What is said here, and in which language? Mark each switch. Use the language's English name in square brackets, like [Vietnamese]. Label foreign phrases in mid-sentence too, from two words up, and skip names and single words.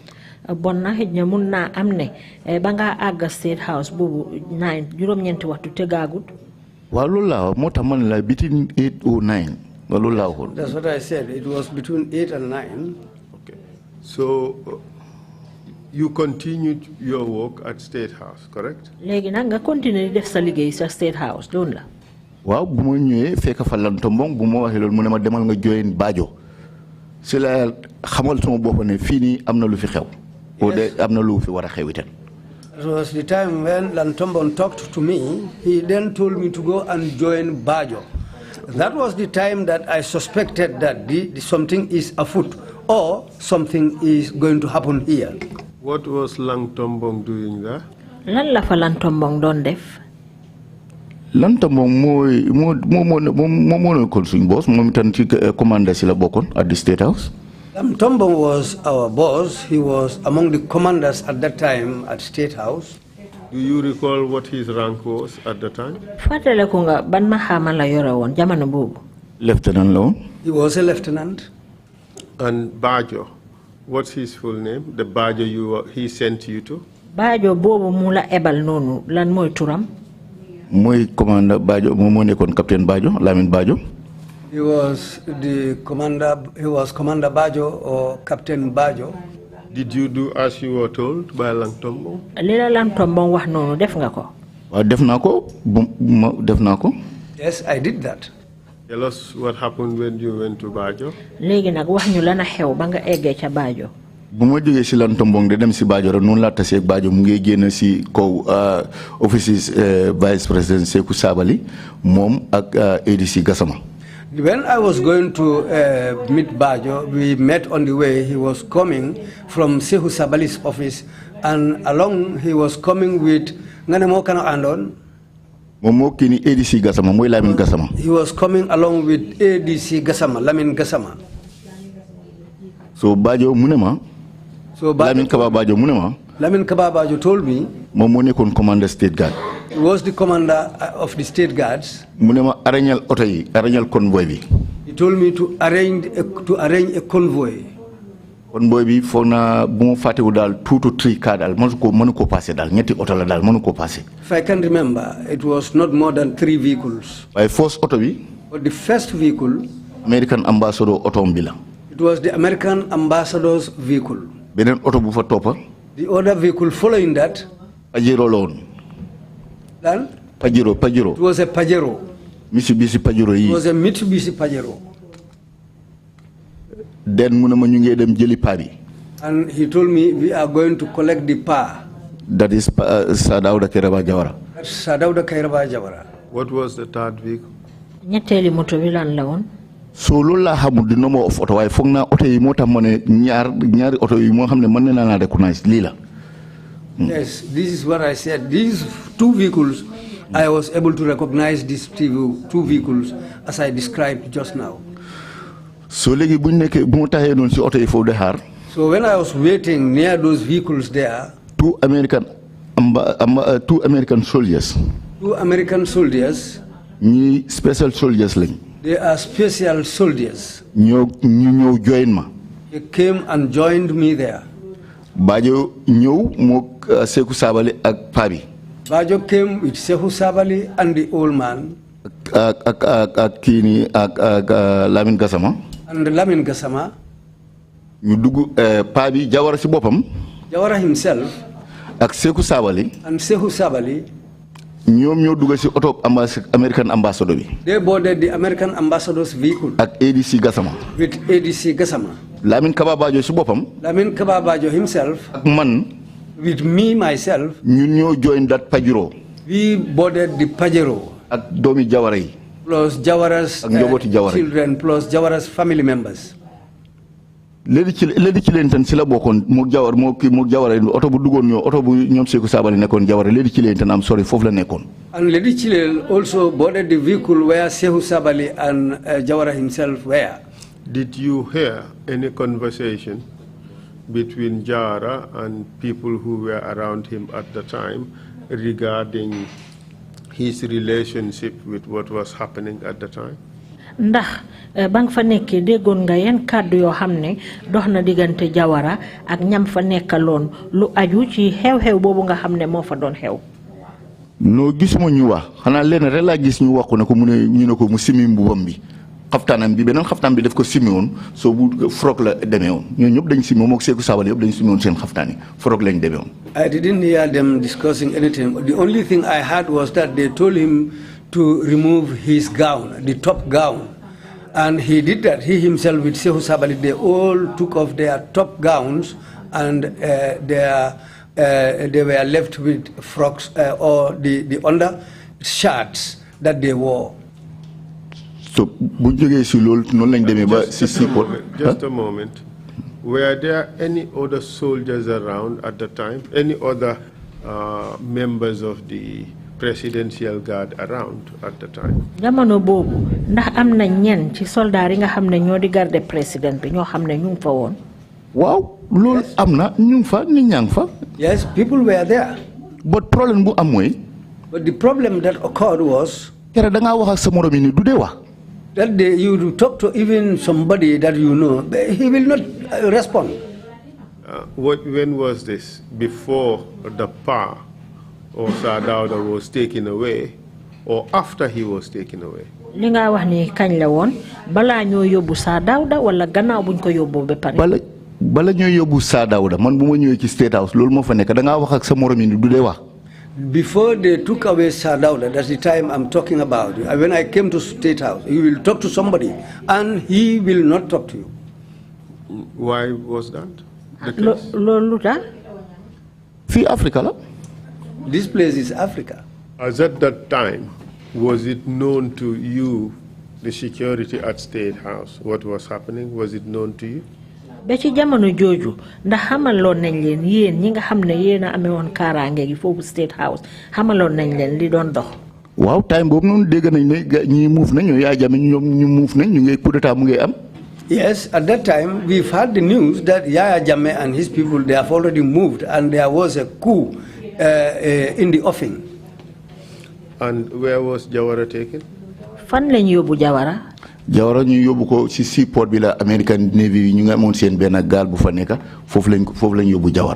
[Wolof] Bon na xëj na mun naa am ne ba nga àgg State House boobu 9 juróom-ñeenti waxtu tegaagut. Waaw loolu laa moo tax man la [English] between 8 or 9 [Wolof] loolu laa waxoon. [English] That's what I said. It was between 8 and 9. Okay. So you continued your work at State House, correct? [Wolof] Léegi nag nga continuer di def sa liggéey sa State House doon la. Waaw bu ma ñëwee fekk fa lan tombong bu ma waxee loolu mu ne ma demal nga join Bajo si la xamal sama bopp ne fii nii am na lu fi xew. o de am na lu fi war a xew itam. [English] It was the time when Lantombon talked to me. He then told me to go and join Bajo. That was the time that I suspected that something is afoot or something is going to happen here. What was Lang Tombong doing there? [Wolof] Lan la fa Lan Tombong doon def? Lan Tombong moo nekkoon suñu boss moom itam ci commander si la bokkoon [English] at the State House. Tombong was our boss. He was among the commanders at that time at State House. Do you recall what his rank was at the time? [Wolof] Fàttaliku nga ban maxaama la yore woon jamono boobu. Lieutenant la woon. [English] He was a lieutenant. And Bajo, what's his full name? The Bajo he sent you to? [Wolof] Bajo boobu mu la ebal noonu lan mooy turam? Mooy commander Bajo moom moo nekkoon captain Bajo Lamin Bajo. [English] He was the commander. He was Commander Bajo or Captain Bajo. Did you do as you were told by Lang Tombong? [Wolof] Lila Lang Tombong wax noonu def nga ko? Waaw def naa ko. [English] Yes, I did that. Tell us what happened when you went to Bajo. [Wolof] Léegi nag wax ñu lan a xew ba nga eggee ca Bajo. bu ma jógee si Lan Tombong de dem si Bajo rek noonu laa tasee ak Bajo mu ngi génn si kaw office vice président Sekou Sabali moom ak ADC Gassama. [English] When I was going to meet Bajo, we met on the way. He was coming from Sekou Sabali's office, and along he was coming with Nganemo Kano Andon. [Wolof] ADC Gassama mooy Lamin Gassama. [English] He was coming along with ADC Gassama, Lamin Gassama. [Wolof] So Bajo munema. [English] So Lamin [Wolof] Kaba Bajo munema. [English] Lamin Kaba Bajo told me. [Wolof] Moom moo nekkoon commander State Guard. [English] He was the commander of the State Guards. [Wolof] Munema arrangeal oto yi, arrangeal convoy bi. [English] He told me to arrange a convoy. [Wolof] Convoy bi foog naa bu ma fàttewu daal [English] 2 to 3 car [Wolof] daal mënu ko passé daal ñetti oto la daal mënu ko passé. [English] If I can remember, it was not more than 3 vehicles. [Wolof] waaye first oto bi. [English] But the first vehicle. American ambassador [Wolof] oto bi la. [English] It was the American ambassador's vehicle. [Wolof] beneen oto bu fa toppa. [English] The other vehicle following that. [Wolof] Pajero la woon. [English] Then? [Wolof] Pajero. [English] It was a Pajero. [Wolof] Mitsubishi Pajero yi. [English] It was a Mitsubishi Pajero. [Wolof] Then mu ne ma ñu ngi dem jëli paa bi. [English] And he told me we are going to collect the pa. That is Sadauda Kairaba Jawara. That's Sadauda Kairaba Jawara. What was the third vehicle? [Wolof] ñetteeli moto bi lan la woon. So loolu laa xamul [English] the number of [Wolof] oto waaye foog naa oto yi moo tax ma ne ñaari oto yi moo xam ne mën naa recognize lii la. [English] Yes, this is what I said. These 2 vehicles, I was able to recognize these 2 vehicles as I described just now. [Wolof] So léegi bu ñu nekkee bu ma taxee noonu si oto yi foofu de xaar. [English] So when I was waiting near those vehicles there, 2 American soldiers. 2 American soldiers. [Wolof] ñii [English] special soldiers [Wolof] lañ. [English] They are special soldiers. [Wolof] ñu ñëw join ma. [English] They came and joined me there. [Wolof] Bajo ñew mo Seku Sabali ak Pabi. [English] Bajo came with Seku Sabali and the old man. [Wolof] Ak kini ak Lamin Gassama. [English] And Lamin Gassama. [Wolof] Ñu dugg Pabi Jawara ci bopam. [English] Jawara himself. [Wolof] Ak Seku Sabali. [English] And Seku Sabali. [Wolof] ñoom ñoo dugg ci auto [English] American ambassador [Wolof] bi. [English] They boarded the American ambassador's vehicle. [Wolof] Ak ADC Gassama. [English] With ADC Gassama. [Wolof] Lamin Kababajo ci bopam. [English] Lamin Kababajo himself. [Wolof] Ak man. [English] With me myself. [Wolof] ñun ñoo [English] join that Pajero. We boarded the Pajero. [Wolof] Ak doomi Jawara yi. [English] Plus Jawara's children, plus Jawara's family members. [Wolof] Ledi ci len tan ci la bokon mo Jawar mo Jawara auto bu dugon ñoo auto bu ñom Seku Sabali nekkon Jawara ledi ci len tan am sorry fofu la nekkon. [English] And Ledi Chilel also boarded the vehicle where Seku Sabali and Jawara himself were. Did you hear any conversation between Jawara and people who were around him at the time regarding his relationship with what was happening at the time? [Wolof] Ndax bang fa nekké déggon nga yeen kàddu yoo xam ne dox na diggante Jawara ak ñam fa nekkaloon lu aju ci xew-xew boobu nga xam ne moo fa doon xew. No gisuma ñu wax xanaa leen rek laa gis ñu wax ko ne ko mu ne ñu ne ko mu simi mbubam bi xaftaanam bi beneen xaftaan bi daf ko simi woon soo bu frog la demee woon ñoo ñëpp dañ simi moom ak Seku Sabali yëpp dañ simi woon seen xaftaan yi frog lañ demee woon. [English] I didn't hear them discussing anything. The only thing I heard was that they told him to remove his gown, the top gown. And he did that. He himself with Seku Sabali, they all took off their top gowns and they were left with frocks or the under shirts that they wore. So, just a moment. Were there any other soldiers around at the time? Any other members of the presidential guard around at the time? [Wolof] Jamono bobu ndax am na ñen ci soldat yi nga xamne ñoo di garder président bi ñoo xamne ñu fa woon. Waaw lool amna ñu fa ni ñang fa. [English] Yes, people were there. But problem [Wolof] bu am moy. [English] But the problem that occurred was [Wolof] kera da nga wax ak sa morom ni du dé wax. [English] That day you talk to even somebody that you know, he will not respond. When was this? Before the PA or Sadauda was taken away, or after he was taken away? [Wolof] Li nga wax ni kañ la woon bala ñoo yóbbu Sadauda wala gannaaw buñ ko yóbbu ba pare. Bala ñoo yóbbu Sadauda man bu ma ñëwee ci State House loolu moo fa nekk da nga wax ak sa morom ni du dee wax. [English] Before they took away Sadauda, that's the time I'm talking about. When I came to State House, you will talk to somebody, and he will not talk to you. Why was that? [Wolof] Fi Africa la. [English] This place is Africa. As at that time, was it known to you, the security at State House, what was happening? Was it known to you? [Wolof] Ba ci jamono joju ndax xamaloon nañ leen yeen ñi nga xamne yeena amé won karange gi fofu State House xamaloon nañ leen li doon dox. Waaw time boobu noonu dégg nañ ne ñi move nañ yaa jame ñu move nañ ñu ngi [French] coup d'état [Wolof] mu ngi am. [English] Yes, at that time we've heard the news that Yaya Jammeh and his people, they have already moved and there was a coup in the offing. And where was Jawara taken? [Wolof] Fan lañ yóbbu Jawara? Jawara ñu yóbbu ko ci seaport bi la [English] American Navy [Wolof] ñu nga amoon seen benn gaal bu fa nekk foofu lañ yóbbu Jawara.